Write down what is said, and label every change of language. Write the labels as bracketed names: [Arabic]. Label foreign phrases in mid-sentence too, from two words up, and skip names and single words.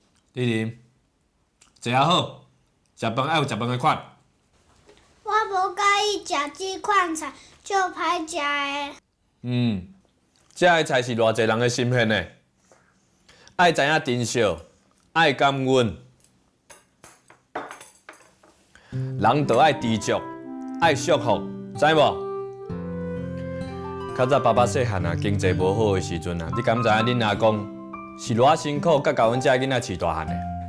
[Min Nan Chinese] 丽玲，坐较好，食饭爱有食饭的款。我无介意食这款菜，就歹食的。这个菜是偌济人的心血呢，爱知影珍惜，爱感恩，人就爱知足，爱祝福，知无？较早爸爸细汉啊，经济无好的时阵啊，你敢知影恁阿公是偌辛苦，甲甲阮遮囡仔饲大汉的？